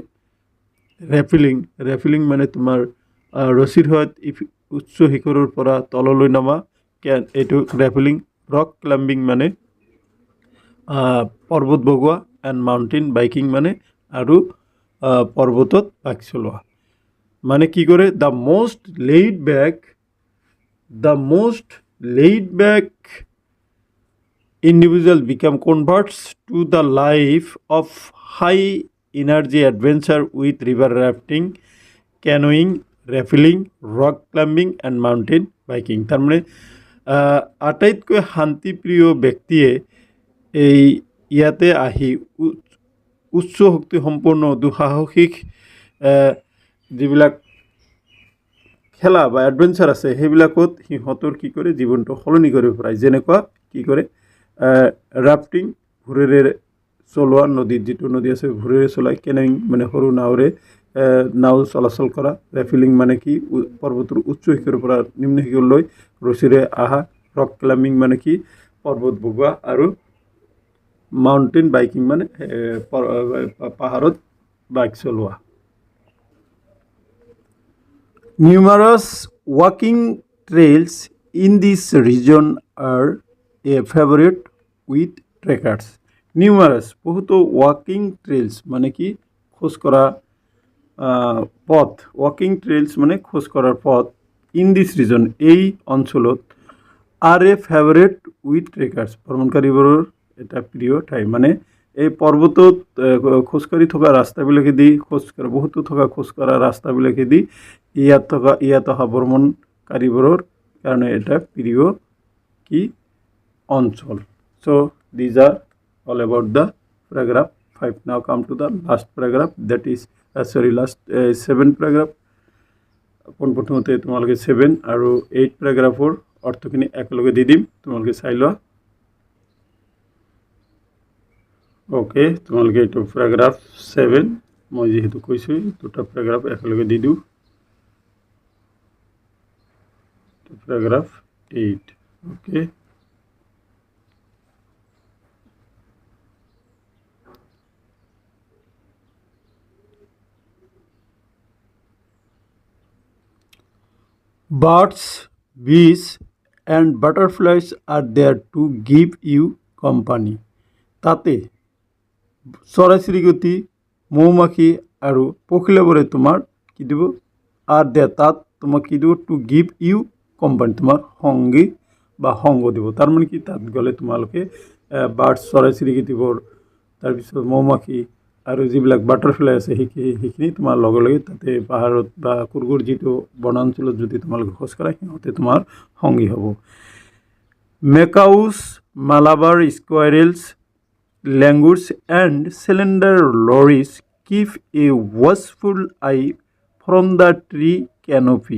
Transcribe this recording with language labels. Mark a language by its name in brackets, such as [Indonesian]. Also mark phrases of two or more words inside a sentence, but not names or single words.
[Assamese] ৰেফিলিং মানে তোমাৰ ৰছীৰ সহায়ত উচ্চ শিখৰৰ পৰা তললৈ নামা, এইটো ৰেফিলিং। [English] rock climbing [Assamese] মানে পৰ্বত বগোৱা, [English] and mountain biking [Assamese] মানে আৰু পৰ্বতত বাইক চলোৱা। মানে কি কৰে? [English] the most laid back individual become converts to the life of high energy adventure with river rafting, canoeing, rappelling, rock climbing and mountain biking. [Assamese] তার মানে আটাইতকৈ শান্তিপ্ৰিয় ব্যক্তিয়ে এই ইয়াতে আহি উচ্চ শক্তি সম্পন্ন দুঃসাহসিক যিবিলাক খেলা বা এডভেঞ্চাৰ আছে সেইবিলাকত সিহঁতৰ কি কৰে? জীৱনটো সলনি কৰিব পাৰে। যেনেকুৱা কি কৰে? ৰাফটিং ভোৰেৰে চলোৱা, নদীত যিটো নদী আছে ভোৰেৰে চলায়। কেনয়িং মানে সৰু নাৱেৰে নাও চলাচল কৰা। ৰেফিলিং মানে কি? পৰ্বতৰ উচ্চ শিখৰৰ পৰা নিম্ন শিখৰলৈ ৰছীৰে অহা। [English] rock climbing [Assamese] মানে কি? পৰ্বত বগোৱা। আৰু [English] mountain biking [Assamese] মানে পাহাৰত বাইক চলোৱা। [English] Numerous walking trails in this region are a favorite with trekkers. [Assamese] Numerous বহুতো [English] walking trails [Assamese] মানে কি খোজ করা পথ, [English] walking trails [Assamese] মানে খোজ করার পথ [English] in this region [Assamese] এই অঞ্চলত [English] are a favorite with trekkers [Assamese] ভ্ৰমণকাৰীবোৰৰ এটা প্ৰিয় ঠাই। মানে এই পৰ্বতত খোজকাঢ়ি থকা ৰাস্তাবিলাকেদি বহুতো থকা খোজকঢ়া ৰাস্তাবিলাকেদি ইয়াত অহা ভ্ৰমণকাৰীবোৰৰ কাৰণে এটা প্ৰিয় কি অঞ্চল। [English] So these are all about the paragraph 5. Now come to the last paragraph, that is last 7 paragraph. [Assamese] পোনপ্ৰথমতে তোমালোকে 7 আৰু 8 paragraphৰ অৰ্থখিনি একেলগে দি দিম, তোমালোকে চাই লোৱা। ওকে, তোমালোকে এইটো paragraph 7 মই যেহেতু কৈছোঁ দুটা paragraph একেলগে দি দিওঁ। [English] Paragraph 8. Okay. Birds, bees, and butterflies are there to give you company. [Assamese] তাতে চৰাই চিৰিকটি, মৌমাখি আৰু পখিলাবোৰে তোমাৰ কি দিব? আর দেয়ার তাত তোমাক কি দিব? [English] to give you company, [Assamese] তোমার সঙ্গী বা সংগ দিব। তাৰ মানে কি তাত গ'লে তোমালোকে বাৰ্ডছ চৰাই চিৰিকটিবোৰ, তাৰপিছত মৌমাখি আৰু যিবিলাক বাটাৰফ্লাই আছে সেইখিনি তোমাৰ লগে লগে তাতে পাহাৰত বা কুৰ্গৰ যিটো বনাঞ্চলত যদি তোমালোকে খোজ কাঢ়া সিহঁতে তোমাৰ সংগী হ'ব। [English] Macaques, Malabar squirrels, langurs and slender lorises keep a watchful eye from the tree canopy.